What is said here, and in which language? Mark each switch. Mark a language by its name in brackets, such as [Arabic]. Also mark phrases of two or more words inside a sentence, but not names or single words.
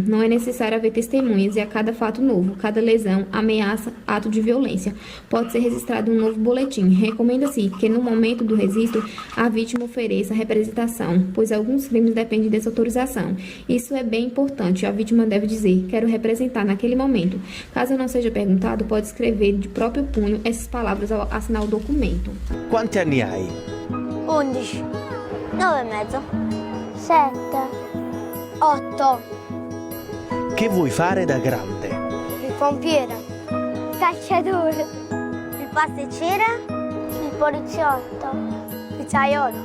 [Portuguese] Não é necessário haver testemunhas e a cada fato novo, cada lesão, ameaça, ato de violência, pode ser registrado um novo boletim. Recomenda-se que no momento do registro a vítima ofereça representação, pois alguns crimes dependem dessa autorização. Isso é bem importante. A vítima deve dizer: quero representar naquele momento. Caso não seja perguntado, pode escrever de próprio punho essas palavras ao assinar o documento. [Italian] Quanti anni hai? 11, 9 e mezzo, 7, 8. Che vuoi fare da grande? Il pompiere, il calciatore, il pasticcere, il poliziotto, il pizzaiolo.